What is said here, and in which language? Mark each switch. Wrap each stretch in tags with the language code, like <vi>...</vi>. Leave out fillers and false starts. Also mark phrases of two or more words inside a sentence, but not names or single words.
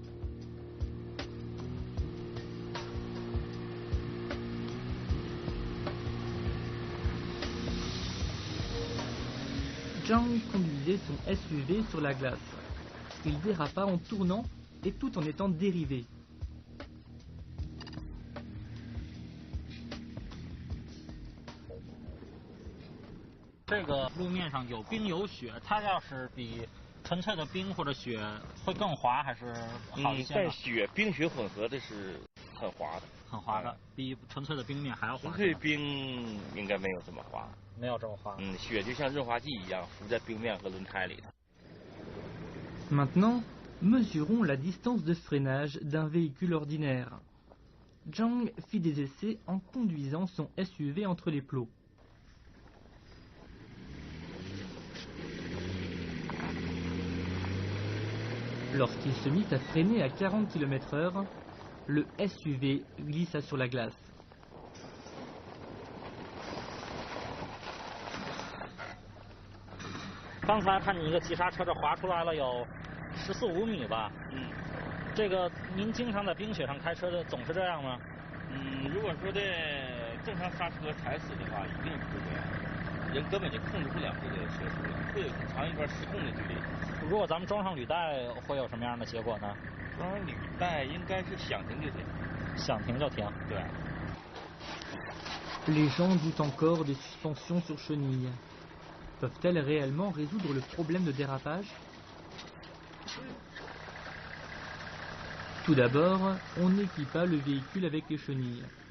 <fr>Zhang conduisait son SUV sur la glace. Il dérapa en tournant et tout en étant dérivé.</fr> <zh>这个路面上有冰有雪，它要是比纯粹的冰或者雪会更滑还是好一些呢？在冰雪混合的是很滑的，很滑的，比纯粹的冰面还要滑。纯粹冰应该没有这么滑，没有这么滑。雪就像润滑剂一样浮在冰面和轮胎里头。</zh> <fr>Maintenant, mesurons la distance de freinage d'un véhicule ordinaire. Zhang fit des essais en conduisant son SUV entre les plots. Lorsqu'il se mit à freiner à 40 km/h, le SUV glissa sur la glace.</fr> <zh>刚才看你一个急刹车，这滑出来了有14-15米吧？这个您经常在冰雪上开车的，总是这样吗？如果说的正常刹车踩死的话，一定是这样，人根本就控制不了这个车速，会有很长一段失控的距离。如果咱们装上履带，会有什么样的结果呢？装上履带应该是想停就停，想停就停。对。</zh> <fr>Les gens doutent encore des suspensions sur chenilles. Peuvent-elles réellement résoudre le problème de dérapage? Tout d'abord, on équipa le véhicule avec les chenilles.</fr>